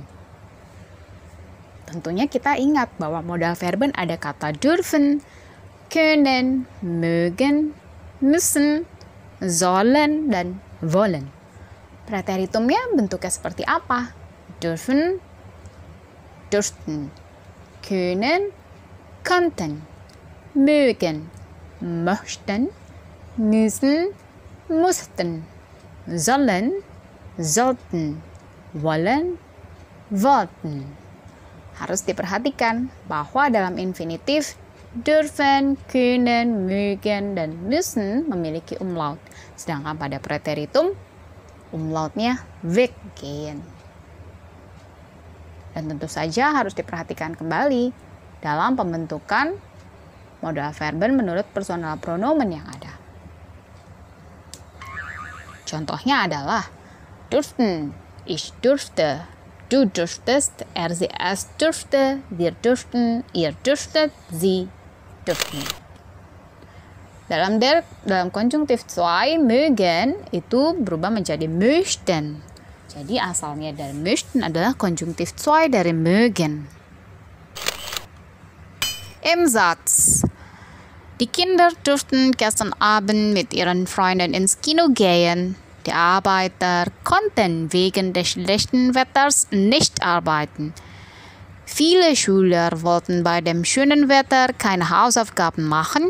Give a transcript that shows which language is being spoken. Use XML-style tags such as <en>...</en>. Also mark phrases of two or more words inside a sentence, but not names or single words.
<id>Tentunya kita ingat bahwa</id> <de>modal verben</de> <id>ada kata</id> <de>dürfen, können, mögen, müssen, sollen,</de> <id>dan wollen. Preteritumnya bentuknya seperti apa?</id> <de>Dürfen, dürften, können, könnten, mögen, möchten, müssen, mussten, sollen, sollten, wollen, wollten.</de> <id>Harus diperhatikan bahwa dalam infinitif</id> <de>dürfen, können, mögen,</de> <id>dan müssen memiliki umlaut. Sedangkan pada preteritum umlautnya weggehen. Dan tentu saja harus diperhatikan kembali dalam pembentukan</id> <de>modal verben</de> <id>menurut</id> <de>personal pronomen</de> <id>yang ada. Contohnya adalah</id> <de>dürften, ich dürfte, du dürftest, sie es dürfte, wir dürften, ihr dürftet, sie dürften.</de> <id>Dalam konjunktif 2, mögen itu berubah menjadi möchten. Jadi asalnya dari möchten adalah konjunktif 2 dari mögen.</id> <de>Im Satz. Die Kinder durften gestern Abend mit ihren Freunden ins Kino gehen. Die Arbeiter konnten wegen des schlechten Wetters nicht arbeiten. Viele Schüler wollten bei dem schönen Wetter keine Hausaufgaben machen.</de>